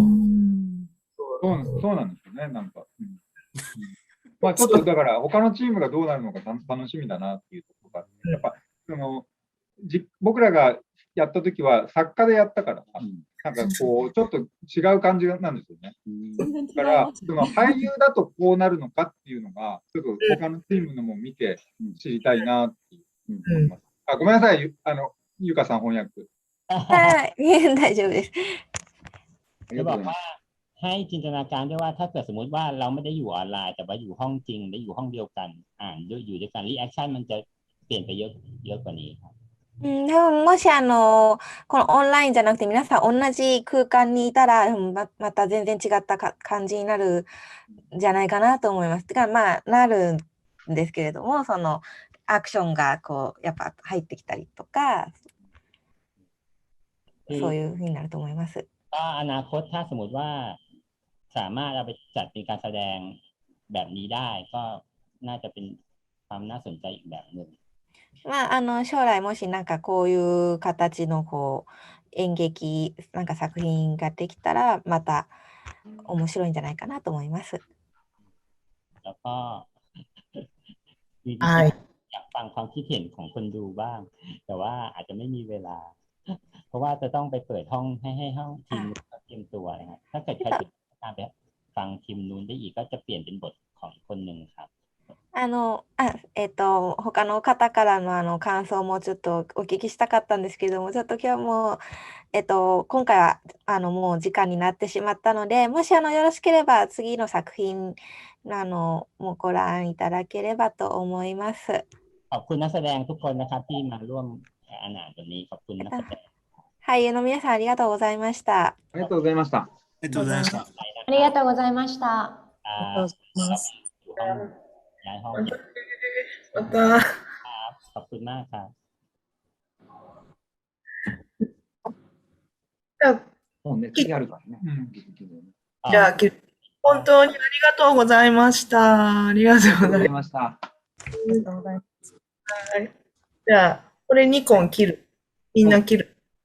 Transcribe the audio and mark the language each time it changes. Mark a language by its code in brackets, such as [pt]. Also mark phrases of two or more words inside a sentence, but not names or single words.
[ja] そうなんですよね、なんか。まあちょっとだから他のチームがどうなるのか楽しみだなっていうところがあって、やっぱ僕らがやった時は作家でやったから、なんかこうちょっと違う感じなんですよね。だからその俳優だとこうなるのかっていうのが、ちょっと他のチームのも見て知りたいなって思います。ごめんなさい、ゆかさん翻訳。はい、大丈夫です。 [th] จะบอกว่าให้จินตนาการด้วยว่าถ้าเกิดสมมุติว่าเราไม่ได้อยู่ออนไลน์แต่ว่าอยู่ห้องจริงได้อยู่ห้องเดียวกันอ่านด้วยอยู่ด้วยกันรีแอคชั่นมันจะเปลี่ยนไปเยอะกว่านี้ครับ [ja] 多分もしこのオンラインじゃなくて皆さん同じ空間にいたらまた全然違った感じになるんじゃないかなと思います。てかまあなるんですけれども、そのアクションがこうやっぱ入ってきたりとか、そういう風になると思います。 [th] ก็อนาคตถ้าสมมติว่าสามารถเอาไปจัดเป็นการแสดงแบบนี้ได้ก็น่าจะเป็นความน่าสนใจอีกแบบหนึ่ง [ja] まあ、将来もしなんかこういう形のこう演劇なんか作品ができたらまた面白いんじゃないかなと思います。 [th] แล้วก็อยากฟังความคิดเห็นของคนดูบ้างแต่ว่าอาจจะไม่มีเวลาเพราะว่าจะต้องไปเปิดห้องให้ห้องทีมเตรียมตัวนะครับถ้าเกิดใครติดตามไปฟังทีมนู้นได้อีกก็จะเปลี่ยนเป็นบทของคนหนึ่งครับ [ja] 他の方からの感想もちょっとお聞きしたかったんですけれども、ちょっと今日も、今回はもう時間になってしまったので、もしよろしければ次の作品もご覧いただければと思います。 [th] ขอบคุณนักแสดงทุกคนนะครับที่มาร่วมอ่านตัวนี้ขอบคุณนักแสดง [ja] 俳優の皆さんありがとうございました。ありがとうございました。ありがとうございました。ありがとうございました。ありがとうございます。 [th] ย้ายห้อง [ja] また。 [th] ขอบคุณมากครับ [ja] もうね、次あるからね。じゃあ、本当にありがとうございました。ありがとうございました。ありがとうございます。はい。じゃあ、これ2個切る。みんな切る。